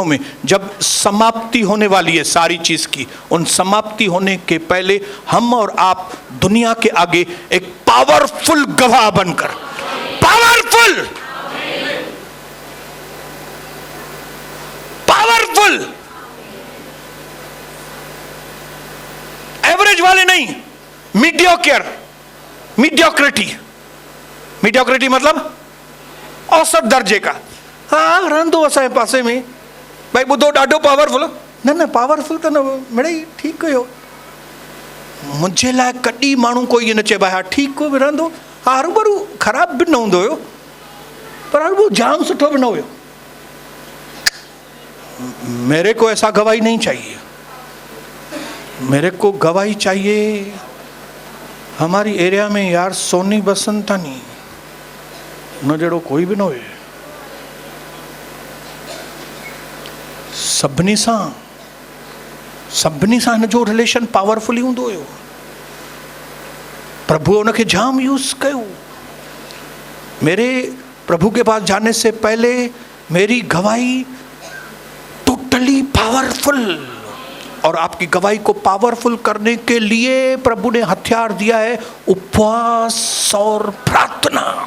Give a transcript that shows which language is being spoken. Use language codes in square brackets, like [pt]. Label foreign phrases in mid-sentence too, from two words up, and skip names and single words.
[hi] में जब समाप्ति होने वाली है सारी चीज की, उन समाप्ति होने के पहले हम और आप दुनिया के आगे एक पावरफुल गवाह बनकर, [en] powerful average [hi] वाले नहीं, मीडियोक्रिटी मतलब औसत दर्जे का। [sd] हाँ रहंदो असांजे पासे में, भाई ॿुधो ॾाढो पावरफुल, न पावरफुल त न मिड़ई ठीकु हुयो। मुंहिंजे लाइ कॾहिं माण्हू कोई न चए भाई हा ठीकु हो रहंदो, हा हरूभरू ख़राब बि न हूंदो हुयो, पर हरूभरू जाम सुठो बि न हुयो। [hi] मेरे को ऐसा गवाही नहीं चाहिए, मेरे को गवाही चाहिए हमारी एरिया में यार सोनी बसंतानी [sd] न जड़ो कोई भी न हुए, सभिनी सां हिन जो रिलेशन पावरफुली हूंदो हुयो। प्रभु उनखे जाम यूज कयो। [hi] मेरे प्रभु के पास जाने से पहले मेरी गवाही [en] totally powerful, [hi] और आपकी गवाही को पावरफुल करने के लिए प्रभु ने हथियार दिया है उपवास और प्रार्थना।